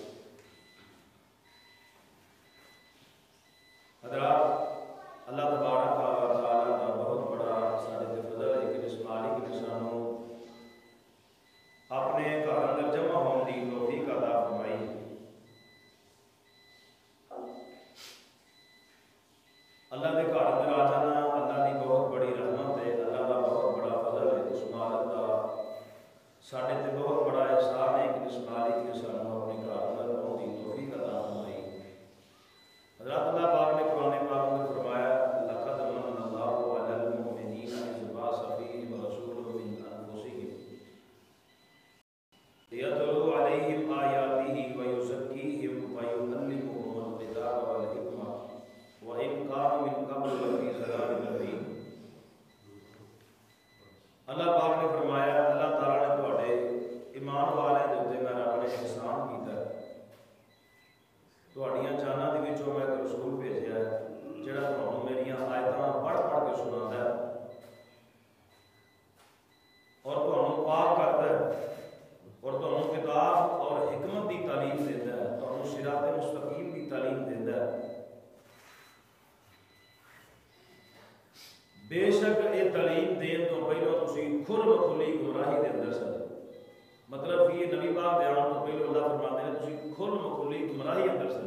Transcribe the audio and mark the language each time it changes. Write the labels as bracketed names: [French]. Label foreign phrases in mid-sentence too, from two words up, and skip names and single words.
[Urdu] حضرات اللہ تبارک و تعالی کا بہت بڑا سارے فضل ہے کہ اس مالک نے سانوں اپنے گھر اندر جمع ہونے کی توفیق عطا فرمائی۔ اللہ کے گھر اندر آ جانا اللہ کی بہت بڑی رحمت ہے، اللہ کا بہت بڑا فضل ہے۔ اس مالک کا [Punjabi] ساڈے تے [Urdu] بہت بڑا احسان ہے کہ اس مالک نے سانوں اپنے گھر اندر ہونے کی توفیق عطا فرمائی۔ حضرات اللہ پاک نے قرآن پاک میں فرمایا [Arabic] لقد من اللہ علی المؤمنین اذ بعث فیہم رسولا من انفسہم یتلو علیہم آیاتہ ویزکیہم ویعلمہم الکتاب والحکمہ وَإِن كَانُوا مِن قَبْلُ لَفِي ضَلَالٍ مُبِينٍ۔ [Punjabi] اللہ پاک نے فرمایا اللہ تعالیٰ نے تواڈے ایمان والے دے اوتے میں رب نے احسان کیتا ہے، تواڈیاں جاناں دے وچوں میں ایک رسول بھیجیا ہے جڑا تانوں میریاں آیتاں پڑھ پڑھ کے سناتا ہے اور تانوں پاک کرتا ہے اور تانوں کتاب اور حکمت دی تعلیم دیندا ہے، تانوں صراط مستقیم دی تعلیم دیندا ہے۔ بے شک یہ تعلیم دین تو پہلو تسی کھل کھلی گمراہی دے اندر سن، مطلب کہ یہ نبی پاک دے آن تو پہلو اللہ فرماتے ہیں تسی کھل کھلی گمراہی اندر سن۔